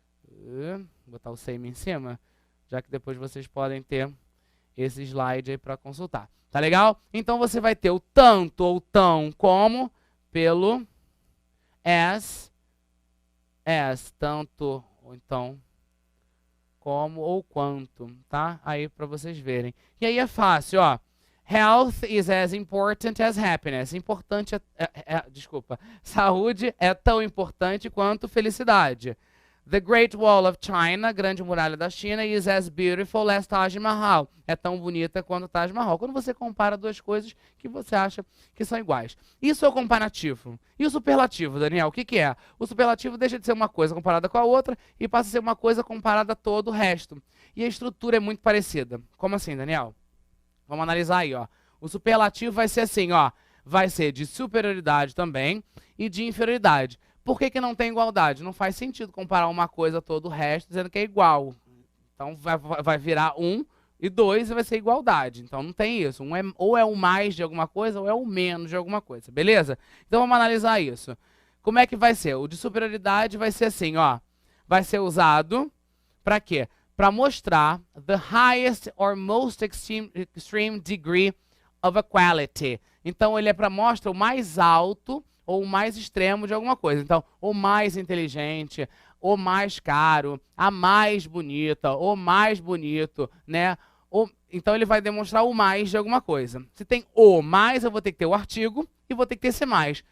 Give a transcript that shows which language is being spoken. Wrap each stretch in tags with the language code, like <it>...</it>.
<pt>Vou botar o same em cima, já que depois vocês podem ter esse slide aí para consultar. Tá legal? Então você vai ter o tanto ou tão como pelo as, tanto ou então como ou quanto, tá? Aí para vocês verem. E aí é fácil, ó.</pt> <en>Health is as important as happiness.</en> <pt>Desculpa. Saúde é tão importante quanto felicidade.</pt> <en>The Great Wall of China,</en> <pt>Grande Muralha da China,</pt> <en>is as beautiful as Taj Mahal.</en> <pt>É tão bonita quanto Taj Mahal. Quando você compara duas coisas que você acha que são iguais. Isso é o comparativo. E o superlativo, Daniel, o que que é? O superlativo deixa de ser uma coisa comparada com a outra e passa a ser uma coisa comparada a todo o resto. E a estrutura é muito parecida. Como assim, Daniel? Vamos analisar aí, ó. O superlativo vai ser assim, ó. Vai ser de superioridade também e de inferioridade. Por que que não tem igualdade? Não faz sentido comparar uma coisa a todo o resto dizendo que é igual. Então vai virar 1 e 2 e vai ser igualdade. Então não tem isso. Ou é o mais de alguma coisa ou é o menos de alguma coisa. Beleza? Então vamos analisar isso. Como é que vai ser? O de superioridade vai ser assim, ó. Vai ser usado para quê? Para mostrar</pt> <en>the highest or most extreme degree of equality.</en> <pt>Então ele é para mostrar o mais alto ou o mais extremo de alguma coisa. Então, o mais inteligente, o mais caro, a mais bonita, o mais bonito, né? Então ele vai demonstrar o mais de alguma coisa. Se tem o mais, eu vou ter que ter o artigo e vou ter que ter esse mais.</pt>